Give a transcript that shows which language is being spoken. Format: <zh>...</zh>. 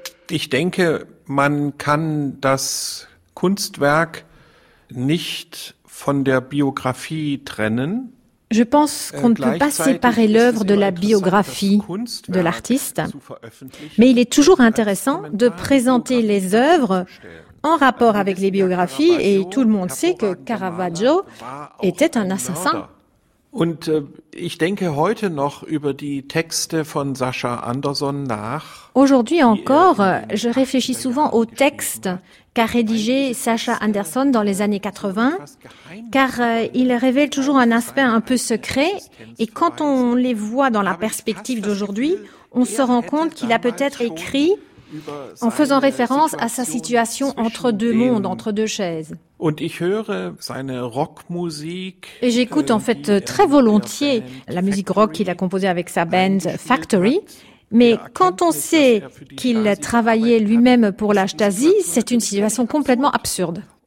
<de>Ich denke, man kann das Kunstwerk nicht von der Biographie trennen.</de> <fr>Je pense qu'on ne peut pas séparer l'œuvre de la biographie de l'artiste, mais il est toujours intéressant de présenter les œuvres en rapport avec les biographies, et tout le monde sait que Caravaggio était un assassin.</fr> <de>Und ich denke heute noch über die Texte von Sascha Anderson nach.</de> <fr>Aujourd'hui encore, je réfléchis souvent aux textes qu'a rédigé Sascha Anderson dans les années 80, car il révèle toujours un aspect un peu secret, et quand on les voit dans la perspective d'aujourd'hui, on se rend compte qu'il a peut-être écrit en faisant référence à sa situation entre deux mondes, entre deux chaises.</fr> <de>Und ich höre seine Rockmusik,</de> <fr>et j'écoute en fait très volontiers la musique rock qu'il a composée avec sa band Factory. Mais quand on sait qu'il travaillait lui-même pour la Stasi, c'est une situation complètement absurde.</fr>